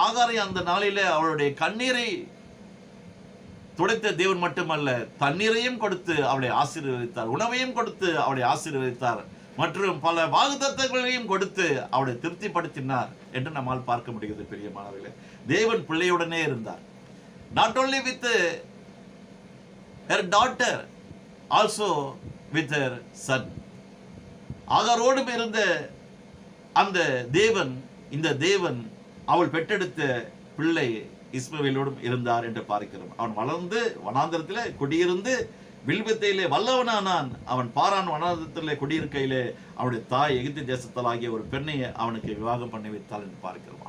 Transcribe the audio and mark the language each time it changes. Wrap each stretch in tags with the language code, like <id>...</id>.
<ta>ஆகாரை அந்த நாளிலே அவருடைய கண்ணீரை துடைத்த தேவன் மட்டுமல்ல, தண்ணீரையும் கொடுத்து அவளை ஆசீர்வதித்தார், உணவையும் கொடுத்து அவளை ஆசீர்வதித்தார், மற்றும் பல வாக்குத்தத்தங்களையும் கொடுத்து அவளை திருப்திப்படுத்தினார் என்று நம்மால் பார்க்க முடிகிறது. பிரியமானவர்களே, தேவன் பிள்ளையுடனே இருந்தார்.</ta> <en>Not only with her daughter, also with her son.</en> <ta>ஆகாரோடு இருந்த அந்த தேவன், இந்த தேவன் அவள் பெற்றெடுத்த பிள்ளை இஸ்மவேலோடும் இருந்தார் என்று பார்க்கிறோம். அவன் வளர்ந்து வனாந்தரத்திலே குடியிருந்து வில்வித்தையிலே வல்லவனானான். அவன் பாரான் வனாந்தரத்திலே குடியிருக்கையிலே அவனுடைய தாய் எகிப்து தேசத்தாலாகிய ஒரு பெண்ணை அவனுக்கு விவாகம் பண்ணி வைத்தாள் என்று பார்க்கிறோம்.</ta>